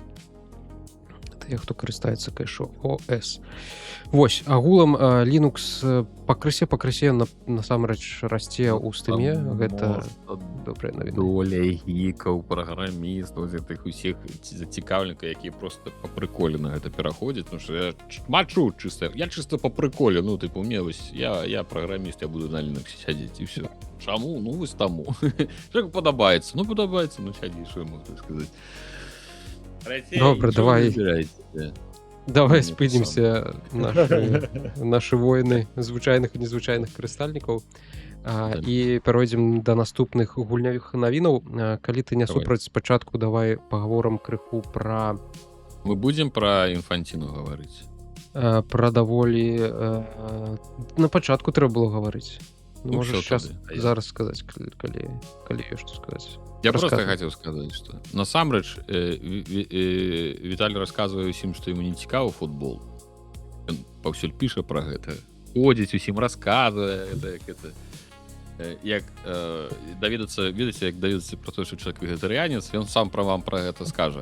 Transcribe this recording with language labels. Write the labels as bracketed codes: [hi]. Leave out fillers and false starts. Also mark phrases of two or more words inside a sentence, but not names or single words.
[be] Тыя, хто карыстаецца кэш OS. Вось, агулам Linux пакрысе насамрэч расце ў стыме. Гэта добрая навіна. Доля гікаў, праграмістаў, гэтых усіх зацікаўленых, якія просто па прыколе на гэта пераходзяць, [ru] потому что [be] я мачу чыста, я чыста па прыколе, ну тыпу мне вось я праграміст, я буду на Linux сядзець і все. Чаму? Ну вось таму. Чалавеку падабаецца, ну сядзі, што я могу сказаць. Добра, давай спынімся нашы войны звычайных і незвычайных карыстальнікаў і перайдзем да наступных гульнявых навінаў. Калі ты не супраць, спачатку давай пагаворам крыху пра... Мы будзем пра інфанціну гаварыць. Пра даволі... На пачатку трэба было гаварыць. Ну, можаш сейчас зараз сказаць, калі ёсць што сказаць. [ru] Я просто хотел сказать, что насамрэч Віталь рассказывае усім, што ему не цікавы футбол. [be] Ён паўсюль піша пра гэта. Ходзіць усім расказвае, як даведацца, ведаеце, як даведацца пра то, што чалавек вегетарыянец, ён сам пра вам пра гэта скажа.